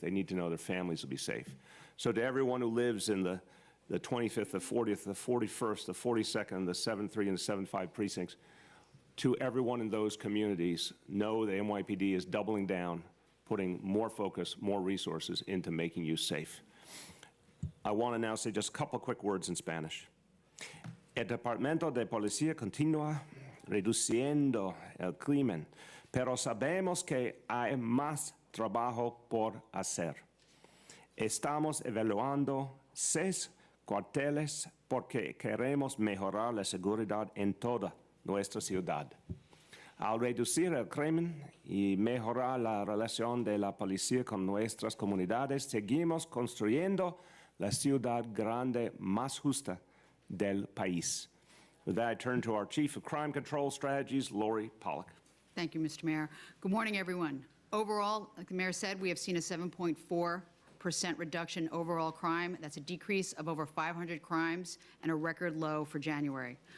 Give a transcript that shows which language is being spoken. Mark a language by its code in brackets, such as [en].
[en] They need to know their families will be safe. So to everyone who lives in the 25th, the 40th, the 41st, the 42nd, the 7-3, and the 7-5 precincts, to everyone in those communities, know the NYPD is doubling down, putting more focus, more resources into making you safe. I want to now say just a couple of quick words in Spanish. [es] El Departamento de Policía continúa reduciendo el crimen, pero sabemos que hay más trabajo por hacer. Estamos evaluando 6 cuarteles porque queremos mejorar la seguridad en toda nuestra ciudad. Al reducir el crimen y mejorar la relación de la policía con nuestras comunidades, seguimos construyendo la ciudad grande más justa del país. [en] With that, I turn to our Chief of Crime Control Strategies, Lori Pollock. Thank you, Mr. Mayor. Good morning, everyone. Overall, like the Mayor said, we have seen a 7.4% reduction in overall crime. That's a decrease of over 500 crimes and a record low for January.